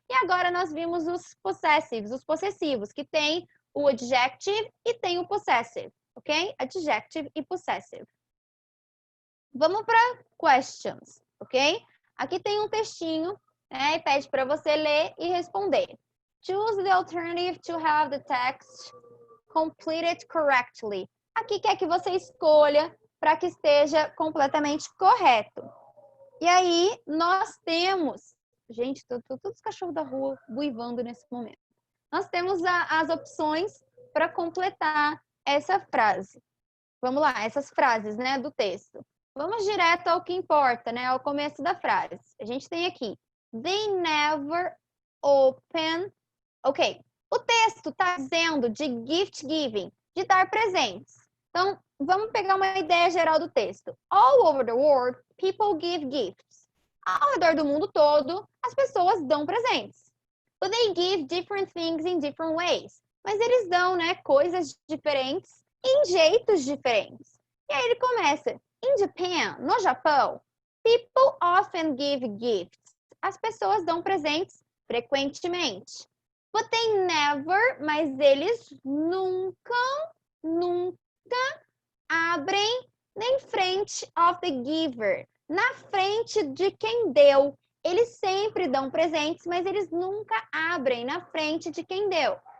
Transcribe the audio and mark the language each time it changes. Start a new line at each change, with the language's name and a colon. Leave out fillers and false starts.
Portuguese: E agora nós vimos os possessivos, os possessivos, que têm o adjective e tem o possessive, ok? Adjective e possessive. Vamos para questions, ok? Aqui tem um textinho, né? E pede para você ler e responder.
English: Choose the alternative to have the text completed correctly.
Portuguese: Aqui quer que você escolha para que esteja completamente correto. E aí, nós temos... Gente, todos os cachorros da rua buivando nesse momento. Nós temos as opções para completar essa frase. Vamos lá, essas frases, né, do texto. Vamos direto ao que importa, né, ao começo da frase. A gente tem aqui,
English: they never open...
Portuguese: Ok, o texto está dizendo de gift giving, de dar presentes. Então, vamos pegar uma ideia geral do texto.
English: All over the world, people give gifts.
Portuguese: Ao redor do mundo todo, as pessoas dão presentes.
English: But they give different things in different ways.
Portuguese: Mas eles dão, né, coisas diferentes em jeitos diferentes. E aí ele começa.
English: In Japan,
Portuguese: no Japão,
English: people often give gifts.
Portuguese: As pessoas dão presentes frequentemente.
English: But they never,
Portuguese: mas eles nunca abrem em frente
English: of the giver.
Portuguese: Na frente de quem deu. Eles sempre dão presentes, mas eles nunca abrem na frente de quem deu.